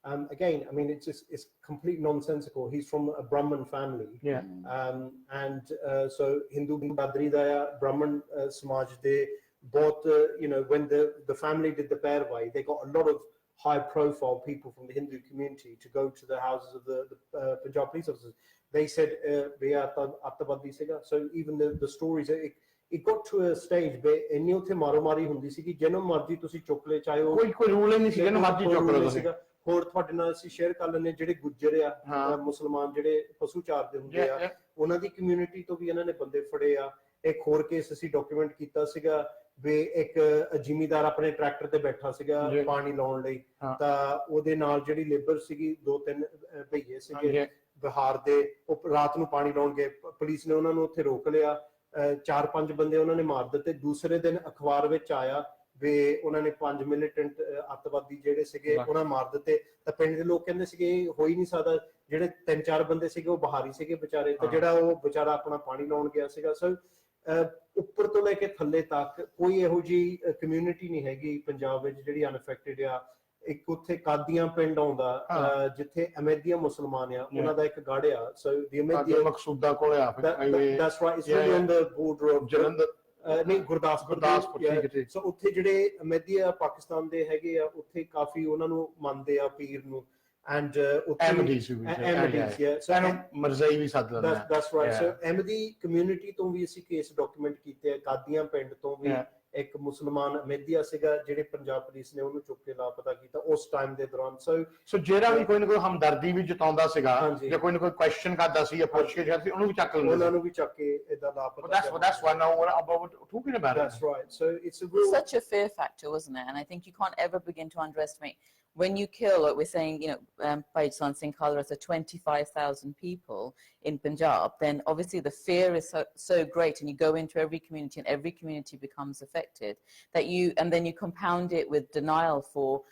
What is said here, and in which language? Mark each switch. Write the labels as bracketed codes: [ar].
[en] Again, I mean, it's complete nonsensical. He's from a Brahmin family, and so Hindu Badri Daya Brahmin Samaj de both, you know, when the family did the Pairwai, they got a lot of high-profile people from the Hindu community to go to the houses of the Punjab police officers. They said we are Attabadi Siga. So even the stories, it got to a stage where [pa] ਇੰਨੀ ਉੱਥੇ ਮਾਰੋ-ਮਾਰੀ ਹੁੰਦੀ ਸੀ ਕਿ ਜਿਹਨੂੰ ਮਰਜ਼ੀ ਤੁਸੀਂ ਚੁੱਕ ਲੈ, ਚਾਹੇ ਉਹ ਕੋਈ ਰੂਲ ਹੀ ਨਹੀਂ ਸੀ ਜਿਹਨੂੰ ਮਰਜ਼ੀ ਚੁੱਕ ਲਓ ਤੁਸੀਂ। ਹੋਰ ਤੁਹਾਡੇ ਨਾਲ ਅਸੀਂ ਸ਼ੇਅਰ ਕਰ ਲੈਂਦੇ, ਜਿਹੜੇ ਗੁੱਜਰ ਆ ਮੁਸਲਮਾਨ ਜਿਹੜੇ ਪਸ਼ੂ ਚਾਰਦੇ ਹੁੰਦੇ ਆ, ਉਹਨਾਂ ਦੀ ਕਮਿਊਨਿਟੀ ਤੋਂ ਵੀ ਇਹਨਾਂ ਨੇ ਬੰਦੇ ਫੜੇ ਆ। ਇੱਕ ਹੋਰ ਕੇਸ ਅਸੀਂ ਡਾਕੂਮੈਂਟ ਕੀਤਾ ਸੀਗਾ ਵੀ ਇੱਕ ਜ਼ਿਮੀਦਾਰ ਆਪਣੇ ਟਰੈਕਟਰ ਤੇ ਬੈਠਾ ਸੀਗਾ ਪਾਣੀ ਲਾਉਣ ਲਈ, ਤਾਂ ਉਹਦੇ ਨਾਲ ਜਿਹੜੀ ਲੇਬਰ ਸੀਗੀ 2-3 ਭਈਏ ਸੀਗੇ ਬਿਹਾਰ ਦੇ, ਉਹ ਰਾਤ ਨੂੰ ਪਾਣੀ ਲਾਉਣ ਗਏ, ਪੁਲਿਸ ਨੇ ਉਹਨਾਂ ਨੂੰ ਉੱਥੇ ਰੋਕ ਲਿਆ, 4-5 ਬੰਦੇ ਉਹਨਾਂ ਨੇ ਮਾਰ ਦਿੱਤੇ। ਦੂਸਰੇ ਦਿਨ ਅਖਬਾਰ ਵਿੱਚ ਆਇਆ ਵੀ ਉਹਨਾਂ ਨੇ 5 ਮਿਲੀਟੈਂਟ ਅੱਤਵਾਦੀ ਜਿਹੜੇ ਸੀਗੇ ਉਹਨਾਂ ਮਾਰ ਦਿੱਤੇ। ਤਾਂ ਪਿੰਡ ਦੇ ਲੋਕ ਕਹਿੰਦੇ ਸੀਗੇ ਇਹ ਹੋ ਹੀ ਨਹੀਂ ਸਕਦਾ, ਜਿਹੜੇ 3-4 ਬੰਦੇ ਸੀਗੇ ਉਹ ਬਹਾਰੀ ਸੀਗੇ ਵਿਚਾਰੇ, ਤੇ ਜਿਹੜਾ ਉਹ ਵਿਚਾਰਾ ਆਪਣਾ ਪਾਣੀ ਲਾਉਣ ਗਿਆ ਸੀਗਾ। ਸੋ ਉੱਪਰ ਤੋਂ ਲੈ ਕੇ ਥੱਲੇ ਤੱਕ ਕੋਈ ਇਹੋ ਜਿਹੀ ਕਮਿਊਨਿਟੀ ਨਹੀਂ ਹੈਗੀ ਪੰਜਾਬ ਵਿੱਚ ਜਿਹੜੀ ਅਨਅਫੈਕਟਡ ਆ। ਇੱਕ ਉੱਥੇ ਕਾਦੀਆਂ ਪਿੰਡ ਆਉਂਦਾ ਜਿੱਥੇ ਅਮੈਦੀਆ ਮੁਸਲਮਾਨ ਆ, ਉਹਨਾਂ ਦਾ ਇੱਕ ਗੜ੍ਹ ਆ। ਸੋ ਦੀ ਅਮੈਦੀਆ ਮਕਸੂਦਾ ਕੋਲ ਆ, [en] that's right, it's really on the border of [pa] ਨਹੀਂ ਗੁਰਦਾਸਪੁਰ ਠੀਕ ਹੈ ਸੋ ਉੱਥੇ ਜਿਹੜੇ ਅਹਿਮਦੀ ਆ ਪਾਕਿਸਤਾਨ ਦੇ ਹੈਗੇ ਆ ਉੱਥੇ ਕਾਫੀ ਉਹਨਾਂ ਨੂੰ ਮੰਨਦੇ ਆ ਪੀਰ ਨੂੰ and [en] Ahmadis, yeah. So [pa] Mirzai ਵੀ ਸੱਦ ਲੈਂਦੇ ਆ [en] that's right. So Ahmadi community [pa] ਤੋਂ ਵੀ ਅਸੀਂ ਕੇਸ ਡਾਕੂਮੈਂਟ ਕੀਤੇ ਆ ਕਾਦੀਆਂ ਪਿੰਡ ਤੋਂ ਵੀ ਇੱਕ ਮੁਸਲਮਾਨ ਅਹਿਮਦੀਆ ਸੀਗਾ ਜਿਹੜੇ ਪੰਜਾਬ ਪੁਲਿਸ ਨੇ ਉਹਨੂੰ ਚੁੱਕ ਕੇ ਲਾਪਤਾ ਕੀਤਾ ਉਸ ਟਾਈਮ ਦੇ ਦੌਰਾਨ ਸੋ ਜਿਹੜਾ ਵੀ ਕੋਈ ਨਾ ਕੋਈ ਹਮਦਰਦੀ ਵੀ ਜਤਾਉਂਦਾ ਸੀਗਾ ਜਾਂ ਕੋਈ ਨਾ ਕੋਈ ਕੁਐਸਚਨ ਕਰਦਾ ਸੀ ਜਾਂ ਪੁੱਛ ਕੇ ਜਾਂਦੀ ਉਹਨੂੰ ਵੀ ਚੱਕ ਲੈਂਦੇ ਉਹਨਾਂ ਨੂੰ ਵੀ ਚੱਕ ਕੇ ਇਦਾਂ ਲਾਪਤਾ [en] that's why now we're talking about it. That's right. So it's a real such a fear factor, wasn't it? And I think you can't ever begin to underestimate when you kill, like we're saying, you know, Jaswant Singh as 25,000 people in Punjab, then obviously the fear is so great, and you go into every community and every community becomes affected, and then you compound it with denial for